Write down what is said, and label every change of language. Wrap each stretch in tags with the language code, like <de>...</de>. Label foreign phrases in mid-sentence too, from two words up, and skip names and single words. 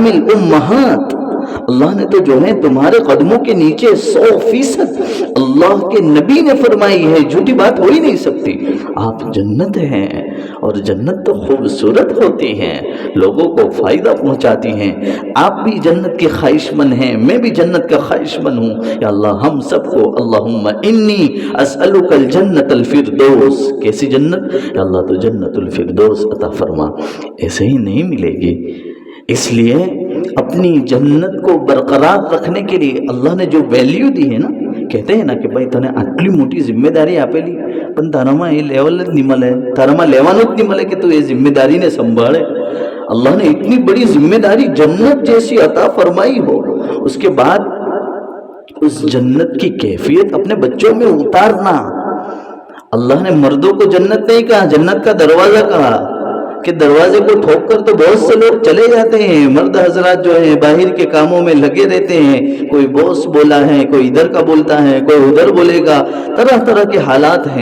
<ar>تحت اقدام الامہات،</ar> <ur>اللہ نے تو جو ہے تمہارے قدموں کے نیچے 100% اللہ کے نبی نے فرمائی ہے، جھوٹی بات ہو ہی نہیں سکتی، آپ جنت ہیں، اور جنت تو خوبصورت ہوتی ہے، لوگوں کو فائدہ پہنچاتی ہیں، آپ بھی جنت کے خواہش مند ہیں، میں بھی جنت کا خواہش مند ہوں، یا اللہ ہم سب کو</ur> <ar>اللہم انی اسألک الجنت الفردوس،</ar> <ur>کیسی جنت؟ یا اللہ تو جنت الفردوس عطا فرما، ایسے ہی نہیں ملے گی۔ اس لیے اپنی جنت کو برقرار رکھنے کے لیے اللہ نے جو ویلیو دی ہے نا، کہتے ہیں نا کہ بھائی</ur> <gu>તને આટલી મોટી</gu> <ur>ذمہ داری</ur> <gu>આપેલી પણ તારામાં એ લેવલ જ નહીં મળે, તારામાં લેવાનું જ નહીં મળે કે તું એ ذمہ સંભાળે.</gu> <ur>اللہ نے اتنی بڑی ذمہ داری جنت جیسی عطا فرمائی ہو، اس کے بعد اس جنت کی کیفیت اپنے بچوں میں اتارنا. اللہ نے مردوں کو جنت نہیں کہا، جنت کا دروازہ کہا، کہ دروازے کو ٹھوک کر تو بہت سے لوگ چلے جاتے ہیں، مرد حضرات جو ہیں باہر کے کاموں میں لگے رہتے ہیں، کوئی باس بولا ہے، کوئی ادھر کا بولتا ہے، کوئی ادھر بولے گا، طرح طرح کے حالات ہیں.</ur>